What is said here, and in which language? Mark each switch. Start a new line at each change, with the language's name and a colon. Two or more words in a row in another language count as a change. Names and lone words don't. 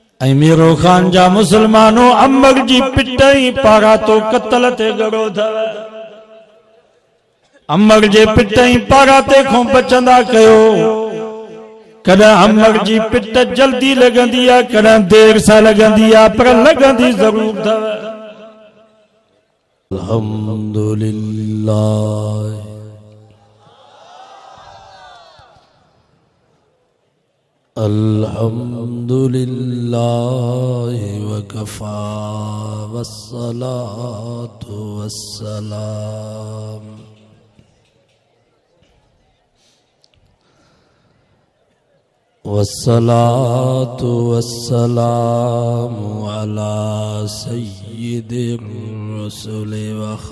Sindhi: ऐं मीरो खान जा मुसलमानों अम्बर जी पिटाई पारा तो कत्ल ते गड़ो थव। अम्बर जे पिटाई पारा ते खो बचंदा कयो। कदा अम्बर जी पिट जल्दी लगंदी आ, कदा देर सा लगंदी आ, पर लगंदी जरूर थव।
Arabic: الحمد لله الحمد لله وقفة والصلاة والسلام والصلاة والسلام على سيد الرسل و